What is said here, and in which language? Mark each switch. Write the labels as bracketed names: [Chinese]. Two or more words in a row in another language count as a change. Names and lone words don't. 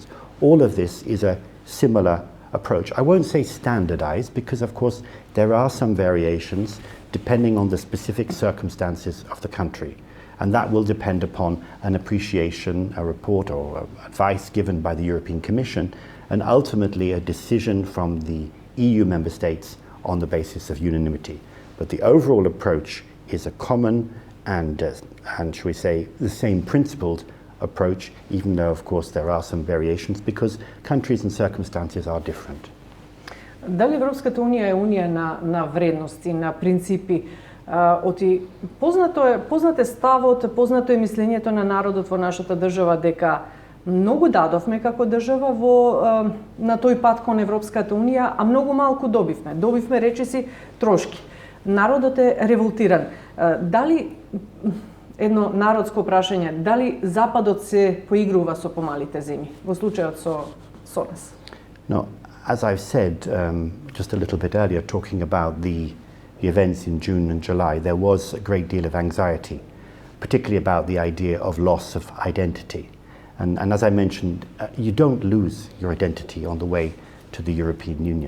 [English] All of this is a similar approach. I won't say standardized, because of course there are some variations depending on the specific circumstances of the country, and that will depend upon an appreciation, a report or advice given by the European Commission, and ultimately a decision from the EU member states on the basis of unanimity. But the overall approach is a common and shall we say, the same principled approach, even though of course there are some variations because countries and circumstances are different. [Macedonian] Дали Европската унија е унија на вредности, на принципи? Познат е ставот, познато е мислењето на народот во нашата држава дека многу дадовме како држава на тој пат кон Европската унија, а многу малку добивме. Добивме речиси трошки. Народот е револтиран. Дали, едно народско прашање, дали Западот се поигрува со помалите земји, во случајот со нас? [English] No, as I've said just a little bit earlier, talking about the events in June and July, there was a great deal of anxiety, particularly about the idea of loss of identity. And as I mentioned, you don't lose your identity on the way to the European Union.